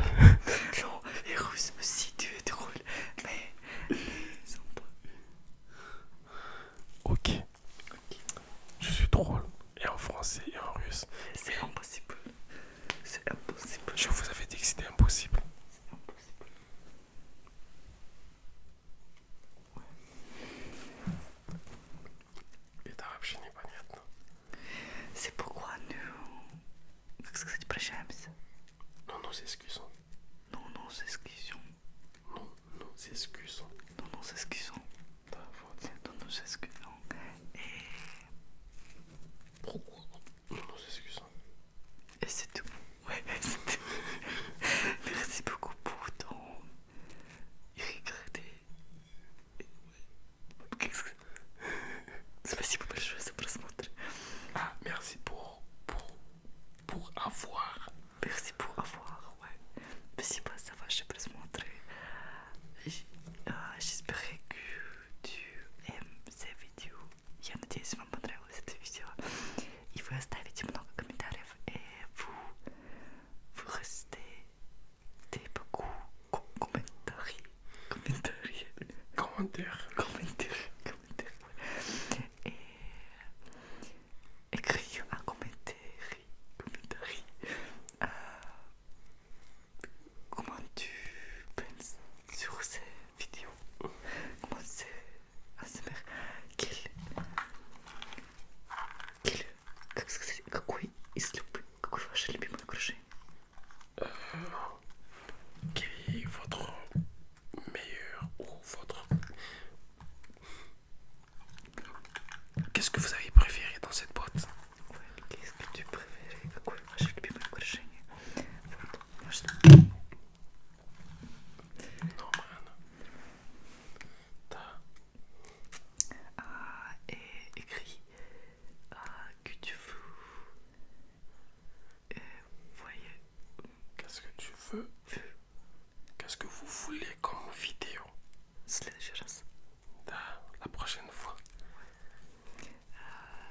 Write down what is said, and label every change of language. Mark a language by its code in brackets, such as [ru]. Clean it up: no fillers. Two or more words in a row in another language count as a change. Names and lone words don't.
[fr] Non, les Russes aussi, tu es drôle, mais ils sont pas. Ok. Je suis drôle. Et en français et en russe. C'est impossible. C'est impossible. Je vous avais dit que c'était impossible. C'est impossible. [ru] Это вообще непонятно. [fr] C'est pourquoi nous, [ru] как сказать, прощаемся. [fr] Non, nous excusons. Nous s'excusons. Non, nous excusons. Nous s'excusons. Ta faute. Nous s'excusons. Et Pourquoi? Nous nous excusons. c'est tout. Ouais, c'est tout. Merci beaucoup pour ton regardez. Qu'est-ce que [ru] Спасибо большое за просмотр. [fr] Ah, merci pour avoir. Merci pour avoir, ouais. [ru] Спасибо за ваши просмотры. [fr] J'espère que tu aimes ces vidéos. [ru] Я надеюсь, вам понравилось это видео. И вы оставите много комментариев. [fr] Et vous restez des beaucoup commentaires. Commentaire. Ouais. Et écrire un commentaire. Comment tu penses sur ces vidéos? Comment c'est ASMR? [ru] Как сказать, какой ваше любимое украшение? [fr] Quel est votre meilleur ou votre... Qu'est-ce que vous avez préféré dans cette boîte? Ouais, qu'est-ce que tu préfères? [ru] Какое ваше любимое украшение? Вот, может... [fr] Non, Marianne. Et écrit que tu veux... voyez... Qu'est-ce que tu veux? Qu'est-ce que vous voulez comme vidéo? [ru] следующий раз. [fr] La prochaine fois.